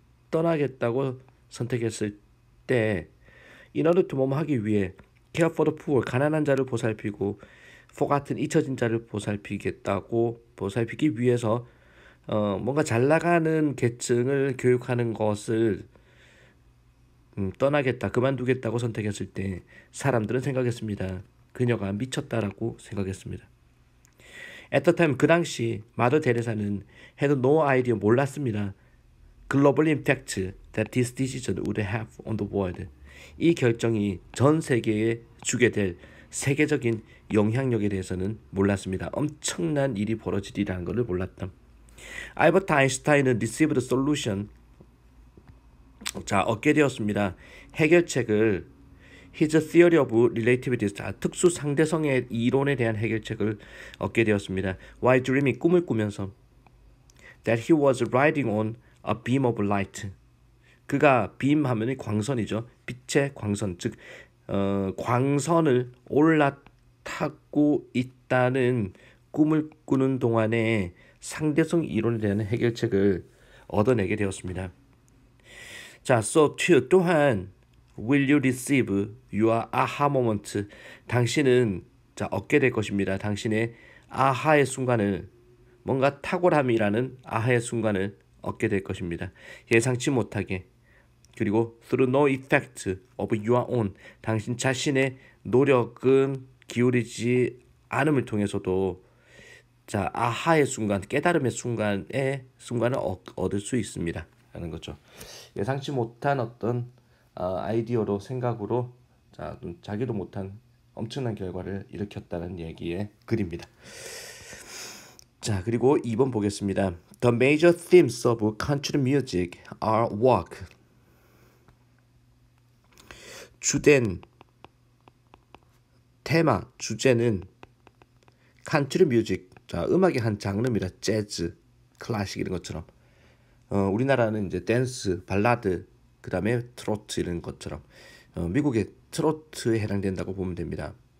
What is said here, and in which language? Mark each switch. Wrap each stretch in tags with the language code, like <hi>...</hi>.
<ko>떠나겠다고 선택했을 때</ko> <en>in order to</en> <ko>뭐뭐 하기 위해</ko> <en>care for the poor,</en> <ko>가난한 자를 보살피고 forgotten, 잊혀진 자를 보살피기 위해서 뭔가 잘 나가는 계층을 교육하는 것을 떠나겠다, 그만두겠다고 선택했을 때 사람들은 생각했습니다. 그녀가 미쳤다라고 생각했습니다.</ko> <en>At the time,</en> <ko>그 당시 마더 데레사는</ko> <en>had no idea,</en> <ko>몰랐습니다.</ko> <en>Global impact that this decision would have on the world,</en> <ko>이 결정이 전 세계에 주게 될 세계적인 영향력에 대해서는 몰랐습니다. 엄청난 일이 벌어지리라는 것을 몰랐다. 알버트 아인슈타인은</ko> <en>received solution,</en> <ko>자, 얻게 되었습니다. 해결책을</ko> <en>His theory of relativity,</en> <ko>특수 상대성의 이론에 대한 해결책을 얻게 되었습니다.</ko> <en>While dreaming,</en> <ko>꿈을 꾸면서</ko> <en>that he was riding on a beam of light,</en> <ko>그가 beam 하면 광선이죠. 빛의 광선, 즉 광선을 올라타고 있다는 꿈을 꾸는 동안에 상대성 이론에 대한 해결책을 얻어내게 되었습니다. 자,</ko> <en>so too, 또한 will you receive your aha moment,</en> <ko>당신은 자 얻게 될 것입니다. 당신의 아하의 순간을, 뭔가 탁월함이라는 아하의 순간을 얻게 될 것입니다. 예상치 못하게. 그리고</ko> <en>through no effect of your own,</en> <ko>당신 자신의 노력은 기울이지 않음을 통해서도 자 아하의 순간, 깨달음의 순간을 얻을 수 있습니다 라는 거죠. 예상치 못한 어떤 아이디어로, 생각으로, 자 자기도 못한 엄청난 결과를 일으켰다는 얘기의 글입니다. 자, 그리고 2번 보겠습니다.</ko> <en>The major themes of country music are walk.</en> <ko>주된 테마, 주제는 country music. 자, 음악의 한 장르입니다. 재즈, 클래식 이런 것처럼. 우리나라는 이제 댄스, 발라드, 그 다음에 트로트 이런 것처럼 미국의 트로트에 해당된다고 보면 됩니다.</ko>